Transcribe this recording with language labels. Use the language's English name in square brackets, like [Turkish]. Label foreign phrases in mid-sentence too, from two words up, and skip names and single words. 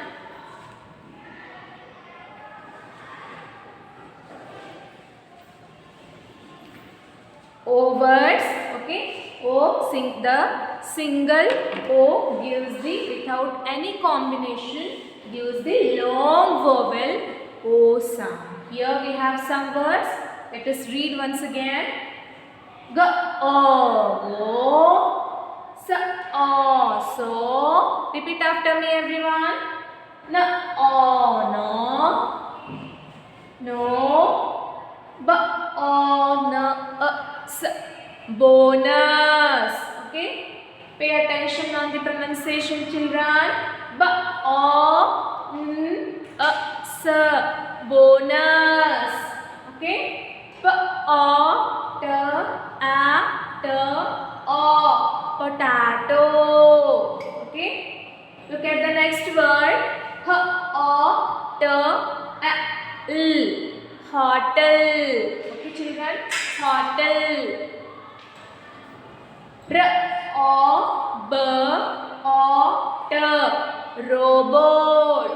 [English] O words. Okay. O. The single O gives the, without any combination, gives the long vowel O sound. Here we have some words. Let us read once again. G. O. Go. S. O. So. Repeat after me, everyone. N. O. No. No. B. O. N. S. Bonus. Okay. Pay attention on the pronunciation, children. B. O. N. S. Bonus. Okay. P. O. T. A. T. O. Potato. Okay. Look at the next word. H. O. T. A. L. hotel. Okay, children, hotel. Robot, robot.